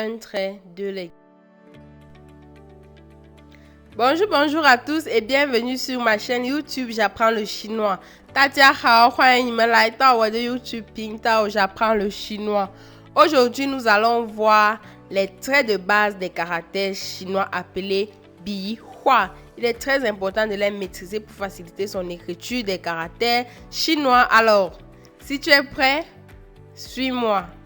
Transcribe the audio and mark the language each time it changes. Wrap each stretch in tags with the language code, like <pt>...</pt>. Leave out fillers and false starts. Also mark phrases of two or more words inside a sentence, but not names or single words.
<fr>trait de lecture. Bonjour à tous et bienvenue sur ma chaîne YouTube J'apprends le chinois.</fr> <zh>大家好，欢迎你们来到我的 YouTube 频道 J'apprends le chinois.</zh> <fr>Aujourd'hui, nous allons voir les traits de base des caractères chinois appelés bihua. Il est très important de les maîtriser pour faciliter son écriture des caractères chinois. Alors, si tu es prêt, suis-moi.</fr>